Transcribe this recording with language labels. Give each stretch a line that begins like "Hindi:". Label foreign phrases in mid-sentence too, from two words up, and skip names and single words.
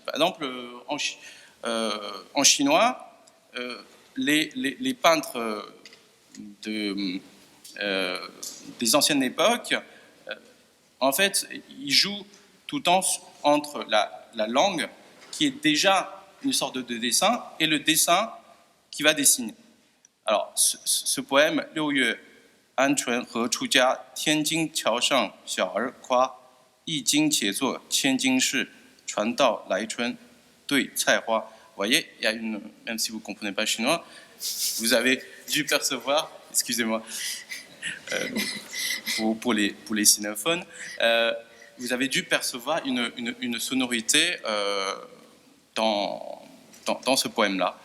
French: Par exemple, en chinois, les peintres des anciennes époques, en fait, ils jouent tout le temps entre la langue qui est déjà une sorte de dessin et le dessin qui va dessiner. Alors, ce poème,
Chinese: 6 月鹌鹑和出家，天津桥上小儿夸，一经且作千金事，传到来春对菜花.
French: Vous voyez, même si vous ne comprenez pas chinois, vous avez dû percevoir, excusez-moi, pour les sinophones, vous avez dû percevoir une sonorité dans ce poème-là.